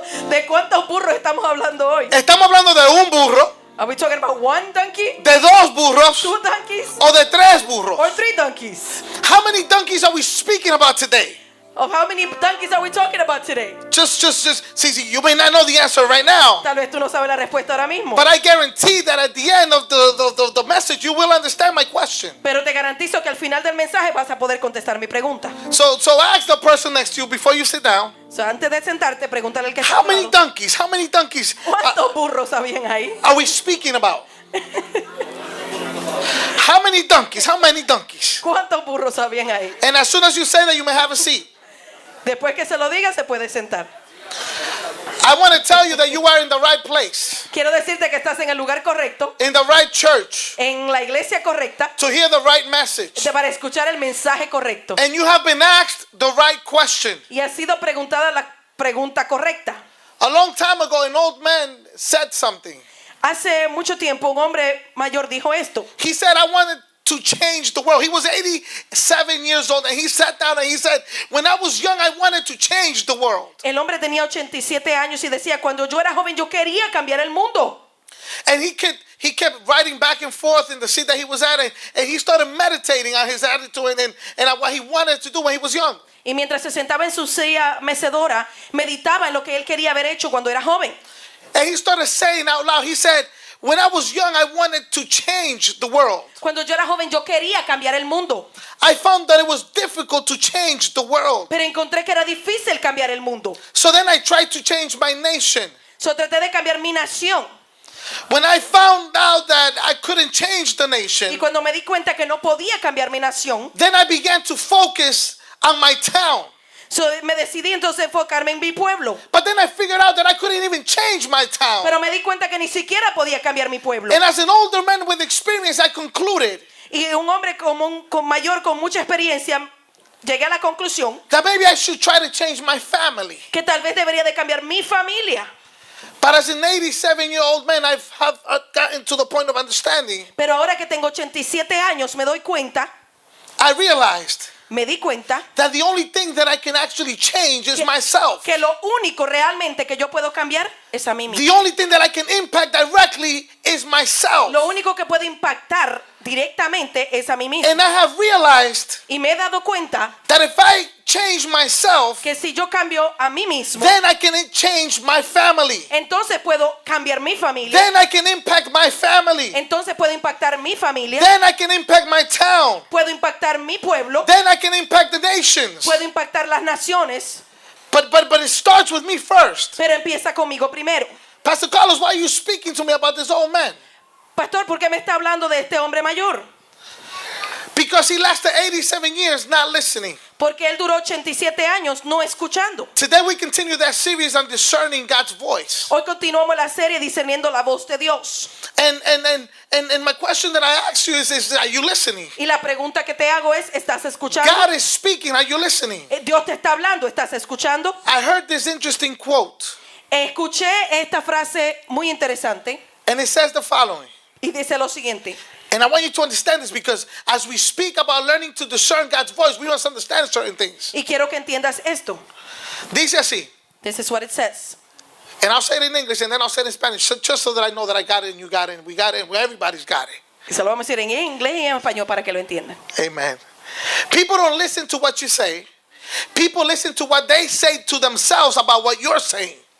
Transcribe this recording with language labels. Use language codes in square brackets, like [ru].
[es] ¿De cuántos burros estamos hablando hoy? ¿Estamos hablando de un burro, [en] Are we talking about one donkey, [es] de dos burros [en] two donkeys, [es] o de tres burros? [en] or three donkeys? How many donkeys are we speaking about today? Of how many donkeys are we talking about today? Just, see, you may not know the answer right now, [es] Tal vez tú no sabes la respuesta ahora mismo. [en] but I guarantee that at the end of the message, you will understand my question. [es] Pero te garantizo que al final del mensaje vas a poder contestar mi pregunta. [en] So ask the person next to you before you sit down, [es] So, antes de sentarte, pregúntale al que está [en] how [es] a tu [en] many [es] lado, [en] donkeys, how many donkeys [es] ¿cuántos burros habían ahí? [en] are we speaking about? How many donkeys, how many donkeys? [es] ¿Cuántos burros habían ahí? [en] And as soon as you say that, you may have a seat. [es] Después que se lo diga, se puede sentar. [en] I want to tell you that you are in the right place, [es] Quiero decirte que estás en el lugar correcto, [en] in the right church, [es] en la iglesia correcta, [en] to hear the right message. [es] para escuchar el mensaje correcto. [en] And you have been asked the right question. [es] Y ha sido preguntada la pregunta correcta. [en] A long time ago, an old man said something. [es] Hace mucho tiempo un hombre mayor dijo esto. [en] He said, I wanted to change the world. He was 87 years old, and he sat down and he said, when I was young, I wanted to change the world. [es] El hombre tenía 87 años y decía, cuando yo era joven yo quería cambiar el mundo. [en] And he kept riding back and forth in the seat that he was at, and he started meditating on his attitude and what he wanted to do when he was young. [es] Y mientras se sentaba en su silla mecedora, meditaba en lo que él quería haber hecho cuando era joven. [en] And he started saying out loud, he said, when I was young, I wanted to change the world. [es] Cuando yo era joven yo quería cambiar el mundo, [en] I found that it was difficult to change the world. [es] pero encontré que era difícil cambiar el mundo. [en] So then I tried to change my nation. [es] So traté de cambiar mi nación. [en] When I found out that I couldn't change the [es] Y [en] nation, [es] cuando me di cuenta que no podía cambiar mi nación, [en] then I began to focus on my town. [es] so me decidí entonces enfocarme en mi pueblo. [en] But then I figured out that I couldn't even change my town. [es] Pero me di cuenta que ni siquiera podía cambiar mi pueblo. [en] And as an older man with experience, I concluded [es] Y un hombre con mayor, con mucha experiencia, llegué a la conclusión [en] that maybe I should try to change my family. [es] que tal vez debería de cambiar mi familia. [en] But as an 87-year-old man, I've gotten to the point of understanding. [es] Pero ahora que tengo 87 años, me doy cuenta, [en] I realized [es] me di cuenta [en] that the only thing that I can actually change is myself. [es] que lo único realmente que yo puedo cambiar es a mí mismo. [en] The only thing that I can impact directly is myself. [es] Lo único que puedo impactar directamente es a mí mismo. [en] And I have realized [es] Y me he dado cuenta [en] that if I change myself, [es] que si yo cambio a mí mismo, [en] then I can change my family. [es] entonces puedo cambiar mi familia. [en] Then I can impact my family. [es] Entonces puedo impactar mi familia. [en] Then I can impact my town. [es] Puedo impactar mi pueblo. [en] Then I can impact the nations. [es] Puedo impactar las naciones. [en] But it starts with me first. [es] Pero empieza conmigo primero. [en] Pastor Carlos, why are you speaking to me about this old man? [es] Pastor, ¿por qué me está hablando de este hombre mayor? [en] Because he lasted 87 years not listening. [es] Porque él duró 87 años no escuchando. [en] Today we continue that series on discerning God's voice. [es] Hoy continuamos la serie discerniendo la voz de Dios. [en] And my question that I ask you is are you listening? [es] Y la pregunta que te hago es, ¿estás escuchando? [en] God is speaking, are you listening? [es] Dios te está hablando, ¿estás escuchando? [en] I heard this interesting quote, [es] Escuché esta frase muy interesante [en] and it says the following. [es] y dice lo siguiente. [en] And I want you to understand this because as we speak about learning to discern God's voice, we must understand certain things. [es] Y quiero que entiendas esto. Dice así, [en] This is what it says. and I'll say it in English and then I'll say it in Spanish, just so that I know that I got it and you got it and we got it and everybody's got it. [es] Y se lo vamos a decir en inglés y en español para que lo entiendan. [en] Amen. People don't listen to what you say. People listen to what they say to themselves about what you're saying.